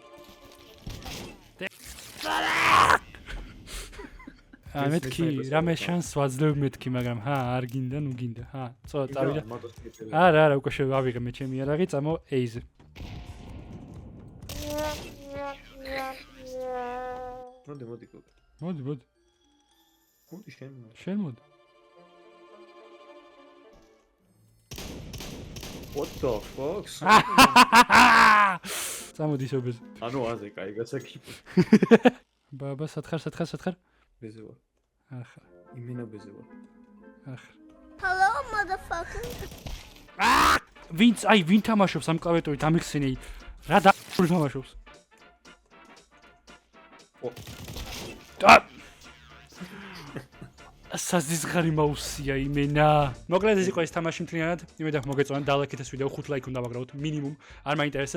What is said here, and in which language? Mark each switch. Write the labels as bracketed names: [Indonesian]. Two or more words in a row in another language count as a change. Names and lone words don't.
[Georgian] მეთქი, რამე შანს ვაძლევ მეთქი, მაგრამ არ გინდა, ნუ გინდა. ცოტა წავიდა. არა, უკვე შევავიღე მე ჩემი არაღი, წამო A-ზე. მოდი გოგო. მოდი. მოდი შენ მოდი. [English] What the fuck? [Georgian] წამოდი შობეს. ანუ აზე, კაი, გასაკიფო. ბაბა, სათხარ? ბეზე ვარ. ახლა. იმენა ბეზე ვარ. ახლა. [English] Hello, motherfucker. [Georgian] ვინ თამაშობს ამ კლავიატურით ამიხსენე? რა თამაშობს? საზისხარი მაუსია იმენა. მოკლედ ეს იყო ეს თამაში მთლიანად. იმედი აქვს მოგეწონათ, დალაიქეთ ეს ვიდეო, 5 ლაიქი უნდა ვაგროვოთ მინიმუმ, არ მაინტერესებს.